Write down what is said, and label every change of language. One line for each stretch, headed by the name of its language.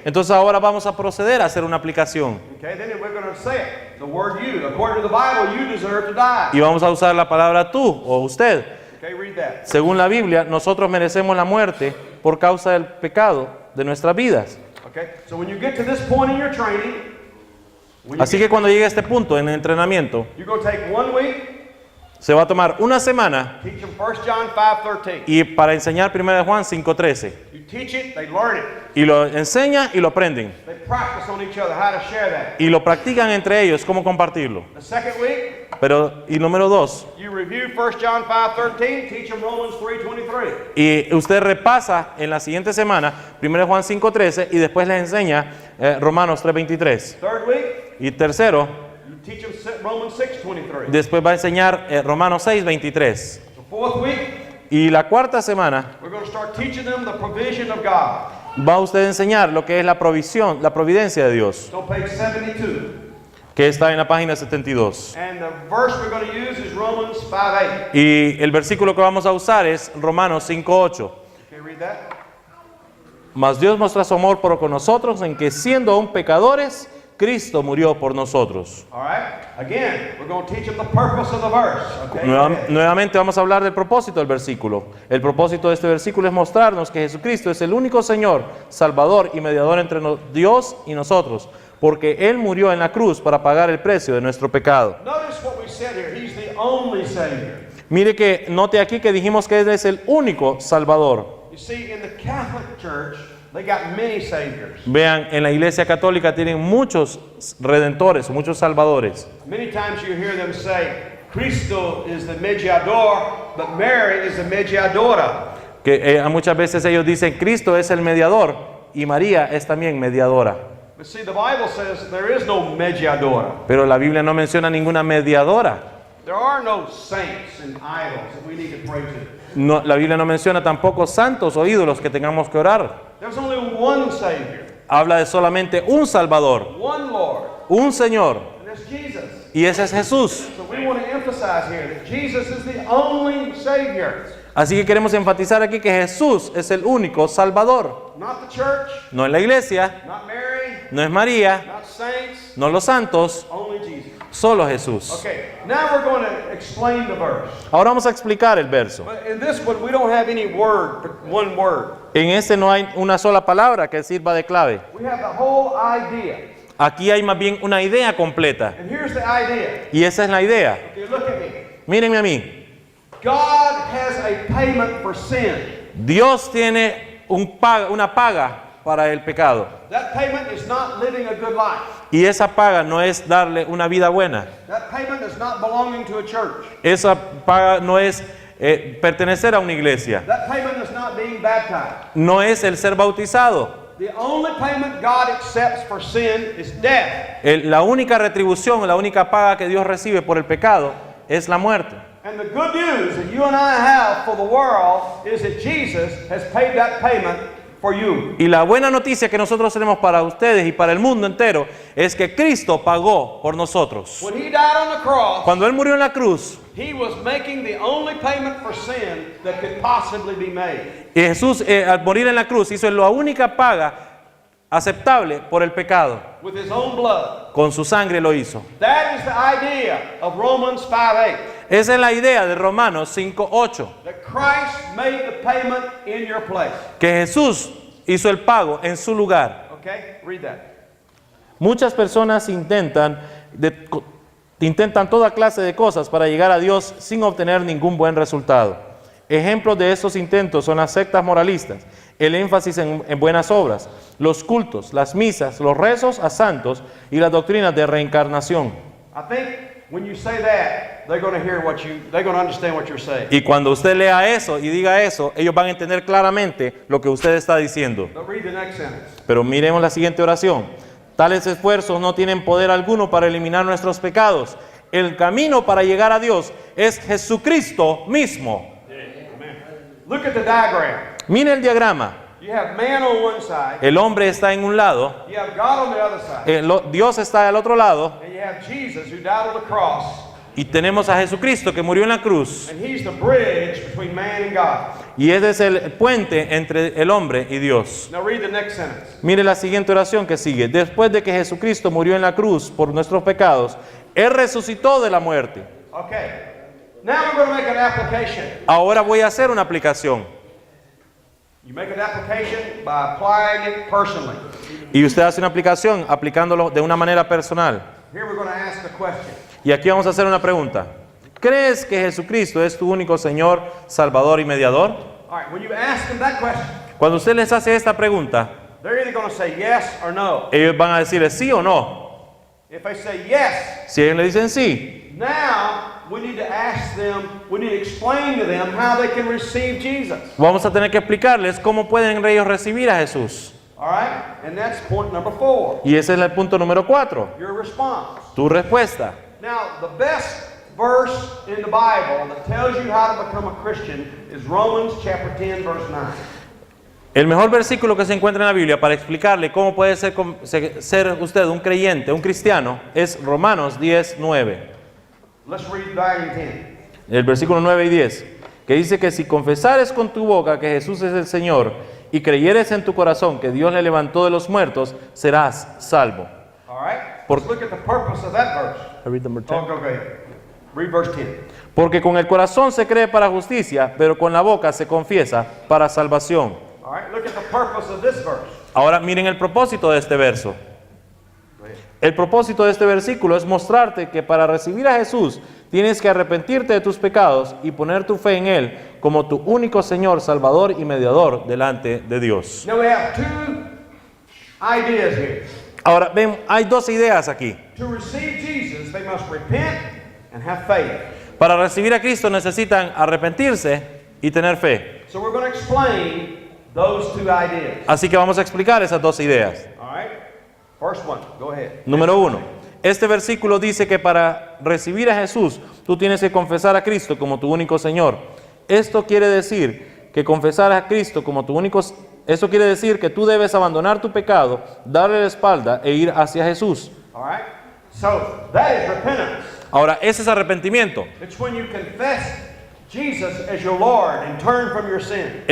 Spanish: Entonces ahora vamos a proceder a hacer una aplicación.
English: Okay, then we're going to say it. The word you. According to the Bible, you deserve to die.
Spanish: Y vamos a usar la palabra tú o usted.
English: Okay, read that.
Spanish: Según la Biblia, nosotros merecemos la muerte por causa del pecado de nuestras vidas.
English: Okay, so when you get to this point in your training,
Spanish: Así que cuando llegue a este punto en el entrenamiento,
English: you're going to take 1 week,
Spanish: se va a tomar una semana
English: teach them 1 John 5:13.
Spanish: y para enseñar 1 Juan 5:13.
English: You teach it, they learn it.
Spanish: Y lo enseña y lo aprenden.
English: They practice on each other how to share that.
Spanish: Y lo practican entre ellos, cómo compartirlo.
English: The second week,
Spanish: Y número 2,
English: you review 1 John 5:13, teach them Romans 3:23.
Spanish: y usted repasa en la siguiente semana 1 Juan 5:13 y después les enseña Romanos 3:23.
English: Third week,
Spanish: Y tercero,
English: you teach them Romans 6:23.
Spanish: después va a enseñar Romanos 6:23.
English: The fourth week,
Spanish: Y la cuarta semana
English: we're going to start teaching them the provision of God.
Spanish: va usted a enseñar lo que es la provisión, la providencia de Dios,
English: It's on page 72.
Spanish: que está en la página 72.
English: And the verse we're going to use is Romans 5:8.
Spanish: Y el versículo que vamos a usar es Romanos 5:8.
English: Okay, read that.
Spanish: Mas Dios muestra su amor por con nosotros en que siendo aún pecadores, Cristo murió por nosotros.
English: All right. Again, we're going to teach them the purpose of the verse. Okay.
Spanish: Nuevamente vamos a hablar del propósito del versículo. El propósito de este versículo es mostrarnos que Jesucristo es el único Señor, Salvador y mediador entre Dios y nosotros, porque Él murió en la cruz para pagar el precio de nuestro pecado.
English: Notice what we said here. He's the only Savior.
Spanish: Mire que note aquí que dijimos que Él es el único Salvador.
English: You see, in the Catholic Church, they got many saviors.
Spanish: Vean, en la Iglesia Católica tienen muchos redentores, muchos salvadores.
English: Many times you hear them say, Cristo is the
Spanish: mediador,
English: but Mary is the
Spanish: mediadora. Que muchas veces ellos dicen Cristo es el mediador y María es también mediadora.
English: But see, the Bible says there is no
Spanish: mediadora. Pero la Biblia no menciona ninguna mediadora.
English: There are no saints and idols that we need to pray to.
Spanish: No, la Biblia no menciona tampoco santos o ídolos que tengamos que orar.
English: There's only one Savior,
Spanish: Habla de solamente un Salvador,
English: one Lord,
Spanish: un Señor,
English: and that's Jesus.
Spanish: y ese es Jesús.
English: So we want to emphasize here that Jesus is the only Savior.
Spanish: Así que queremos enfatizar aquí que Jesús es el único Salvador.
English: Not the church,
Spanish: No es la iglesia,
English: not Mary,
Spanish: no es María,
English: not saints,
Spanish: no los santos,
English: only Jesus.
Spanish: solo Jesús.
English: Okay, now we're going to explain the verse.
Spanish: Ahora vamos a explicar el verso.
English: But in this one, we don't have any word, but one word. En este no hay una sola palabra que sirva de clave. We have the whole idea.
Spanish: Aquí hay más bien una idea completa.
English: And here's the idea.
Spanish: Y esa es la idea.
English: Okay, look at me.
Spanish: Mírenme a mí.
English: God has a payment for sin.
Spanish: Dios tiene una paga para el pecado.
English: That payment is not living a good life.
Spanish: Y esa paga no es darle una vida buena.
English: That payment is not belonging to a church.
Spanish: Esa paga no es pertenecer a una iglesia.
English: That payment is not being baptized.
Spanish: No es el ser bautizado.
English: The only payment God accepts for sin is death.
Spanish: La única retribución, la única paga que Dios recibe por el pecado es la muerte.
English: And the good news that you and I have for the world is that Jesus has paid that payment for you.
Spanish: Y la buena noticia que nosotros tenemos para ustedes y para el mundo entero es que Cristo pagó por nosotros.
English: When he died on the cross,
Spanish: Cuando Él murió en la cruz,
English: he was making the only payment for sin that could possibly be made.
Spanish: y Jesús al morir en la cruz hizo la única paga aceptable por el pecado.
English: With his own blood.
Spanish: Con su sangre lo hizo.
English: That is the idea of Romans 5:8.
Spanish: Esa es la idea de Romanos 5:8.
English: That Christ made the payment in your place.
Spanish: Que Jesús hizo el pago en su lugar.
English: Okay, read that.
Spanish: Muchas personas intentan intentan toda clase de cosas para llegar a Dios sin obtener ningún buen resultado. Ejemplos de estos intentos son las sectas moralistas, el énfasis en buenas obras, los cultos, las misas, los rezos a santos y las doctrinas de reencarnación.
English: I think when you say that, they're going to understand what you're saying.
Spanish: Y cuando usted lea eso y diga eso, ellos van a entender claramente lo que usted está diciendo.
English: But read the next sentence.
Spanish: Pero miremos la siguiente oración. Tales esfuerzos no tienen poder alguno para eliminar nuestros pecados. El camino para llegar a Dios es Jesucristo mismo.
English: Look at the diagram.
Spanish: Mire el diagrama.
English: You have man on one side,
Spanish: El hombre está en un lado,
English: you have God on the other side,
Spanish: Dios está al otro lado,
English: and you have Jesus who died on the cross,
Spanish: y tenemos a Jesucristo que murió en la cruz.
English: and he's the bridge between man and God.
Spanish: Y ese es el puente entre el hombre y Dios.
English: Now read the next sentence.
Spanish: Mire la siguiente oración que sigue. Después de que Jesucristo murió en la cruz por nuestros pecados, Él resucitó de la muerte.
English: Okay. Now I'm going to make an application.
Spanish: Ahora voy a hacer una aplicación.
English: You make an application by applying it personally.
Spanish: Y usted hace una aplicación aplicándolo de una manera personal.
English: Here we're going to ask a question.
Spanish: Y aquí vamos a hacer una pregunta. ¿Crees que Jesucristo es tu único Señor, Salvador y Mediador?
English: All right, when you ask them that question,
Spanish: Cuando usted les hace esta pregunta,
English: they're either going to say yes or no.
Spanish: ellos van a decirle sí o no.
English: If they say yes,
Spanish: Si ellos le dicen sí,
English: now we need to ask them, we need to explain to them how they can receive Jesus.
Spanish: vamos a tener que explicarles cómo pueden ellos recibir a Jesús.
English: All right? And that's point number 4,
Spanish: Y ese es el punto número 4,
English: your response.
Spanish: tu respuesta.
English: Now, the best verse in the Bible that tells you how to become a Christian is Romans chapter 10, verse 9.
Spanish: El mejor versículo que se encuentra en la Biblia para explicarle cómo puede ser usted un creyente, un cristiano, es Romanos 10, 9.
English: Let's read 9 and 10.
Spanish: El versículo 9 y 10, que dice que si confesares con tu boca que Jesús es el Señor y creyeres en tu corazón que Dios le levantó de los muertos, serás salvo.
English: All right? Let's look at the purpose of that verse. Oh, go ahead. Read verse 10.
Spanish: Porque con el corazón se cree para justicia, pero con la boca se confiesa para salvación.
English: All right? Look at the purpose of this verse.
Spanish: Ahora miren el propósito de este verso.
English: Go ahead.
Spanish: El propósito de este versículo es mostrarte que para recibir a Jesús tienes que arrepentirte de tus pecados y poner tu fe en Él como tu único Señor, Salvador y Mediador delante de Dios.
English: Now we have two ideas here.
Spanish: Ahora ven, hay dos ideas aquí.
English: To receive Jesus, they must repent and have faith.
Spanish: Para recibir a Cristo necesitan arrepentirse y tener fe.
English: So we're going to explain those two ideas.
Spanish: Así que vamos a explicar esas dos ideas.
English: All right? First one, go ahead.
Spanish: Número 1. Este versículo dice que para recibir a Jesús tú tienes que confesar a Cristo como tu único Señor. Esto quiere decir que confesar a Cristo como tu único... Eso quiere decir que tú debes abandonar tu pecado, darle la espalda e ir hacia Jesús.
English: All right? So that is repentance.
Spanish: Ahora, ese es arrepentimiento.
English: It's when you confess Jesus as your Lord and turn from your sin.